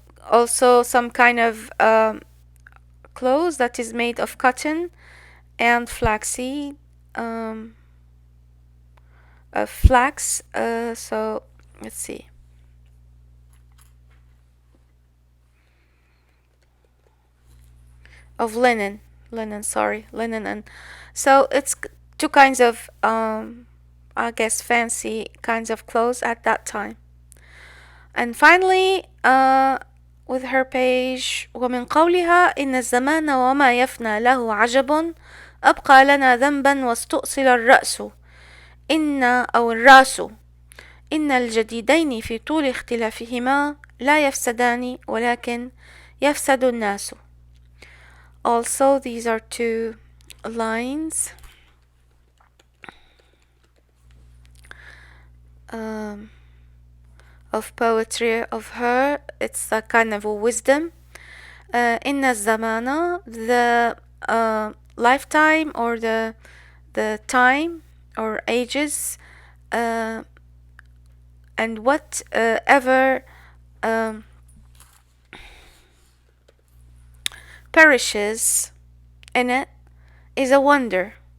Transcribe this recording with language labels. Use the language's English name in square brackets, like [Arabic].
[English] Also some kind of clothes that is made of cotton and flaxseed, flax, so let's see. Of linen, and so it's two kinds of I guess fancy kinds of clothes at that time. And finally with her page, [Arabic] ومن قولها إن الزمان وما يفنى له عجب أبقى لنا ذنبا واستؤصل الرأس إن أو الراس إن الجديدين في طول اختلافهما لا يفسدان ولكن يفسد الناس. [English] Also, these are two lines of poetry of her. It's a kind of a wisdom. [Arabic] إن الزمان, [English] the lifetime or the time or ages, and whatever perishes in it is a wonder.